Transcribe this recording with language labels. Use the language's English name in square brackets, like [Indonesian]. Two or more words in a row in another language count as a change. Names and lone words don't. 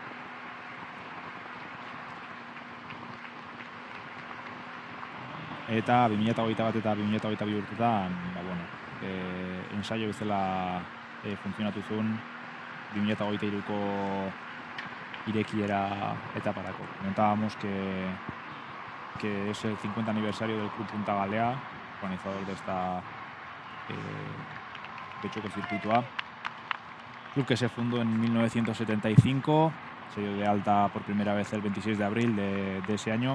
[Basque] Eta 2021 eta 2022 urtetan, ensaio bezala funtzionatu zuen 2023ko irekiera etaparako. [Spanish] Comentábamos que es el 50 aniversario del Club Punta Galea, organizador de esta getxoko circuitoa. Club que se fundó en 1975, se dio de alta por primera vez el 26 de abril de ese año.